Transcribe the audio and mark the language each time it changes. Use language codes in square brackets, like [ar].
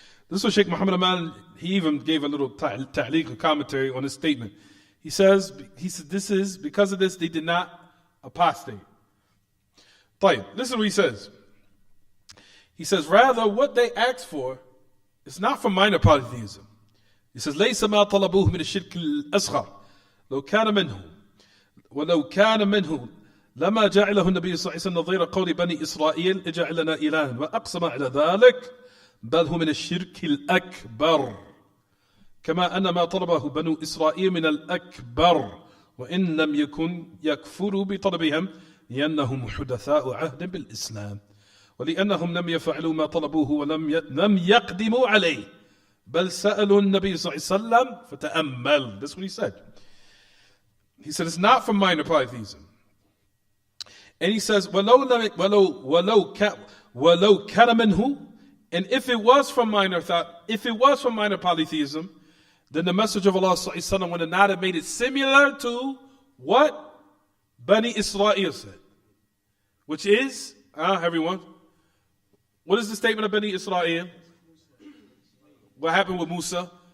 [en] This was Sheikh Muhammad Aman, he even gave a little ta'liq, a commentary on this statement. He said, this is, because of this, they did not apostate. طيب, listen to what he says. He says, rather, what they asked for is not from minor polytheism. He says, [ar] ليس ما طلبوه من الشرك الأصغر لو كان منه ولو كان منه لما جعله النبي صلى الله عليه وسلم نظير قول بني إسرائيل اجعل لنا إلها وأقسم على ذلك بل هو من الشرك الأكبر كما أن ما طلبه بنو إسرائيل من الأكبر وإن لم يكن يكفروا بطلبهم لأنهم حدثاء عهد بالإسلام ولأنهم لم يفعلوا ما طلبوه ولم يقدموا عليه بل سألوا النبي صلى الله عليه وسلم فتأمل. [en] That's what he said. He said it's not from minor polytheism. And he says [ar] ولو كان منه, [en] and if it was from minor polytheism, then the message of Allah sallallahu alaihi wasallam would not have made it similar to what Bani Israel said, which is everyone, what is the statement of Bani Israel? What happened with Musa?